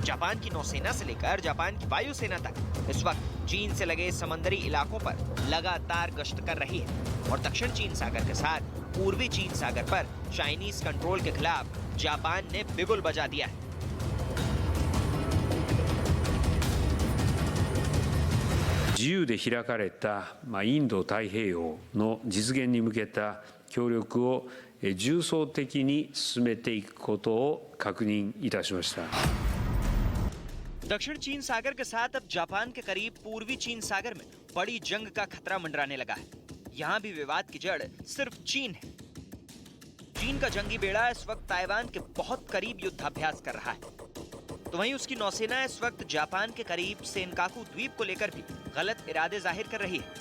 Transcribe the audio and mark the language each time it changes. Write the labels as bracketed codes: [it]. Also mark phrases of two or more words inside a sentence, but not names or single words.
[hi] जापान की नौसेना से लेकर जापान की वायुसेना तक इस वक्त चीन से लगे समंदरी इलाकों पर लगातार गश्त कर रही है और दक्षिण चीन सागर के साथ पूर्वी चीन सागर पर [en] Chinese control [hi] के खिलाफ जापान ने बिगुल बजा दिया है। [ja] 自由で開かれたインド太平洋の実現に向けた協力を重層的に進めていくことを確認いたしました。 [hi] दक्षिण चीन सागर के साथ अब जापान के करीब पूर्वी चीन सागर में बड़ी जंग का खतरा मंडराने लगा है। यहाँ भी विवाद की जड़ सिर्फ चीन है। चीन का जंगी बेड़ा इस वक्त ताइवान के बहुत करीब युद्धाभ्यास कर रहा है, तो वहीं उसकी नौसेना इस वक्त जापान के करीब सेनकाकू द्वीप को लेकर भी गलत इरादे जाहिर कर रही है।